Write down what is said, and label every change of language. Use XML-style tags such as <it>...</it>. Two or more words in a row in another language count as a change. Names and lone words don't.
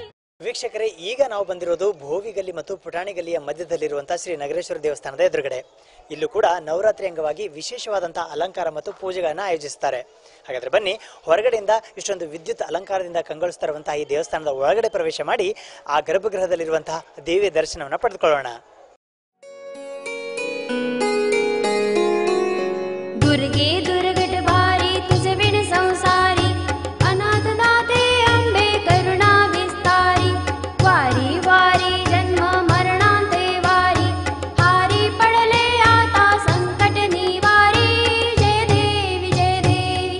<kn>ವೀಕ್ಷಕರೇ, ಈಗ ನಾವು ಬಂದಿರೋದು ಭೋವಿಗಲ್ಲಿ ಮತ್ತು ಪುಟಾಣಿಗಲ್ಲಿಯ ಮಧ್ಯದಲ್ಲಿರುವಂತಹ ಶ್ರೀ ನಗರೇಶ್ವರ ದೇವಸ್ಥಾನದ ಎದುರುಗಡೆ. ಇಲ್ಲೂ ಕೂಡ ನವರಾತ್ರಿ ಅಂಗವಾಗಿ ವಿಶೇಷವಾದಂತಹ ಅಲಂಕಾರ ಮತ್ತು ಪೂಜೆಗಳನ್ನ ಆಯೋಜಿಸುತ್ತಾರೆ. ಹಾಗಾದ್ರೆ ಬನ್ನಿ, ಹೊರಗಡೆಯಿಂದ ಇಷ್ಟೊಂದು ವಿದ್ಯುತ್ ಅಲಂಕಾರದಿಂದ ಕಂಗೊಳಿಸ್ತಾ ಇರುವಂತಹ ಈ ದೇವಸ್ಥಾನದ ಒಳಗಡೆ ಪ್ರವೇಶ ಮಾಡಿ ಆ ಗರ್ಭಗೃಹದಲ್ಲಿರುವಂತಹ ದೇವಿಯ ದರ್ಶನವನ್ನು ಪಡೆದುಕೊಳ್ಳೋಣ.</kn> <mr>दुर्गे दुर्गट भारी तुझ बिन संसारी अनाथ दाते अंबे करुणा विस्तारी वारी वारी जन्म मरणांते वारी हारी पडले आता संकट निवारी जय देवी जय देवी</mr>